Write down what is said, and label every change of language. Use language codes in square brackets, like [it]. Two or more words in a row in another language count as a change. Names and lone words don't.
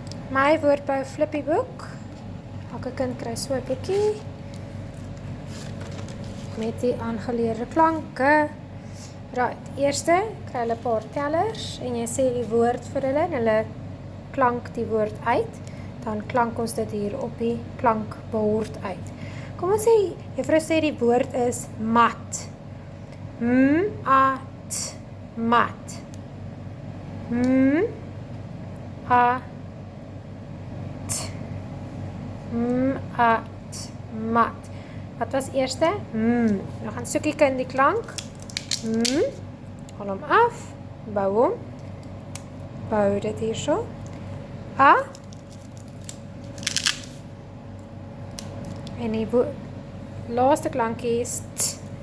[af] My woordbou flippieboek. Elke kind kry so 'n boekie met die aangeleerde klanke. Right, eerste kry hulle 'n paar tellers en jy sê die woord vir hulle en hulle klank die woord uit. Dan klank ons dit hier op die klankbord uit. Kom ons sê, juffrou sê die woord is mat. M-A-T, mat. M-A-T, m-a-t, mat. Wat was eerste? Nou gaan soek die kind die klank. Haal hom af, bou hom. Bou dit hier so. A. En die laaste klankie is t.